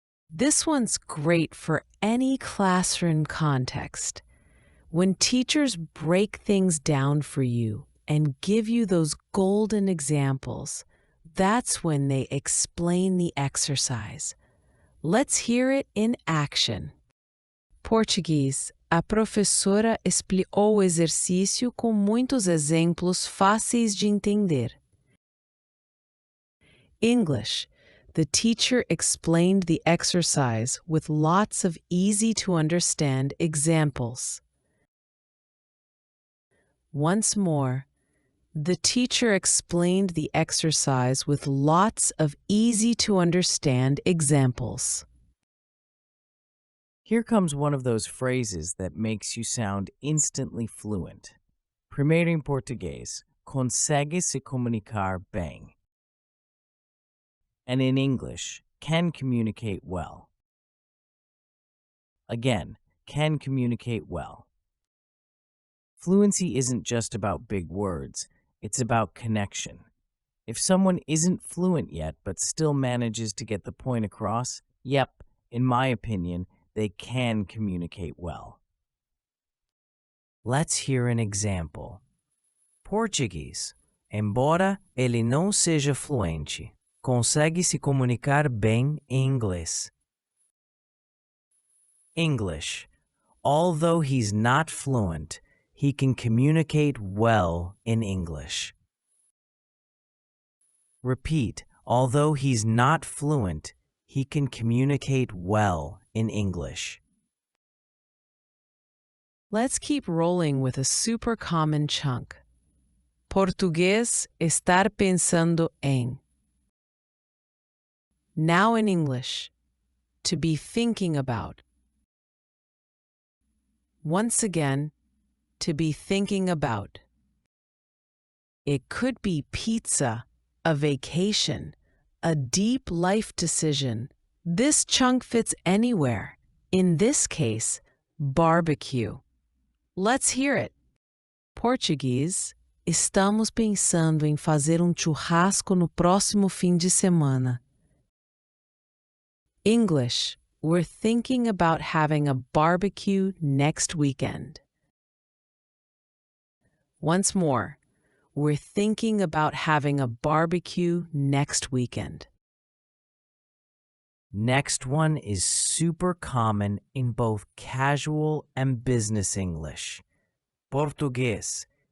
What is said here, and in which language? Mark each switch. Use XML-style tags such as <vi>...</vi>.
<en>This one's great for any classroom context. When teachers break things down for you and give you those golden examples, that's when they explain the exercise. Let's hear it in action. Português.</en> <pt>A professora explicou o exercício com muitos exemplos fáceis de entender.</pt> <en>English. The teacher explained the exercise with lots of easy-to-understand examples. Once more, the teacher explained the exercise with lots of easy-to-understand examples. Here comes one of those phrases that makes you sound instantly fluent.</en> <pt>Primeiro em português, consegue se comunicar bem.</pt> <en>And in English, can communicate well. Again, can communicate well. Fluency isn't just about big words, it's about connection. If someone isn't fluent yet but still manages to get the point across, yep, in my opinion, they can communicate well. Let's hear an example. Português.</en> <pt>Embora ele não seja fluente, consegue se comunicar bem em inglês.</pt> <en>English. Although he's not fluent, he can communicate well in English. Repeat. Although he's not fluent, he can communicate well in English. Let's keep rolling with a super common chunk.</en> <pt>Português, estar pensando em.</pt> <en>Now in English, to be thinking about. Once again, to be thinking about. It could be pizza, a vacation, a deep life decision. This chunk fits anywhere. In this case, barbecue. Let's hear it. Português.</en> <pt>Estamos pensando em fazer churrasco no próximo fim de semana.</pt> <en>English. We're thinking about having a barbecue next weekend. Once more. We're thinking about having a barbecue next weekend. Next one is super common in both casual and business English. Português.</en>